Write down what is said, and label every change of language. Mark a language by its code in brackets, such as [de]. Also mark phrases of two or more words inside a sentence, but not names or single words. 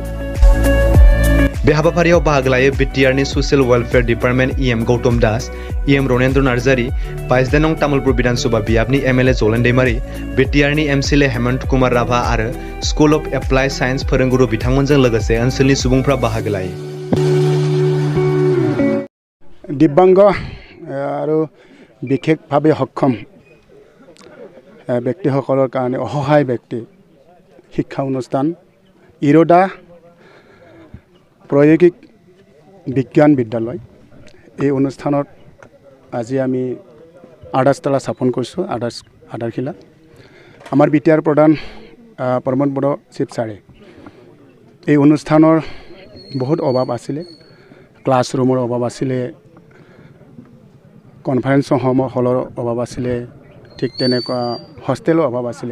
[brx] बे हाबाफारियाव बाहागो लायो बिटिआरनि ससियेल वेलफेयार डिपार्टमेन्ट इएम गौतम दास, इएम रनेन्द्र नार्जारी, 22 नं तामुलपुर विधानसभा बियाबनि एमएलए जलेन दैमारी, बिटिआरनि एमसिएलए हेमन्त कुमार राभा आरो स्कुल अफ एप्लाइड साइन्स फोरोंगुरु बिथांमोनजों लोगोसे ओनसोलनि सुबुंफ्रा बाहागो लायो। दिव्यांग आरो बिखेकभावे सक्षम [as] व्यक्तिসকলৰ কাৰণে অসহায় ব্যক্তি শিক্ষা অনুষ্ঠান ইৰোডা प्रायोगिक विज्ञान विद्यालय এই অনুষ্ঠানত আজি আমি আধাৰশিলা স্থাপন কৰিছোঁ। আধাৰশিলা আমাৰ বিটিআৰ প্ৰধান প্ৰমোদ বড়ো চিফ ছাৰে এই অনুষ্ঠানৰ বহুত অভাৱ আছিলে, ক্লাছৰুমৰ অভাৱ আছিলে, কনফাৰেন্স হলৰ অভাৱ আছিলে, ঠিক তেনেকুৱা হোষ্টেলৰ অভাৱ আছিলে।